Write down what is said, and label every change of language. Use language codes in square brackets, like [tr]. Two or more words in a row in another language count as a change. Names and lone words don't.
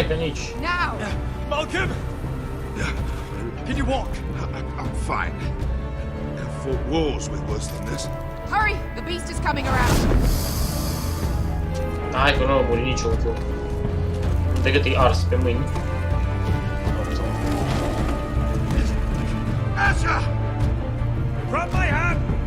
[ro] Hai că nici. [en] Now! Malcolm! Can you walk? I'm fine. I've fought wars with worse than this. Hurry! The beast is coming around. [ro] Hai că nu a murit nici unchiul. Decât e ars pe mâini. [en] Asher! Grab my hand!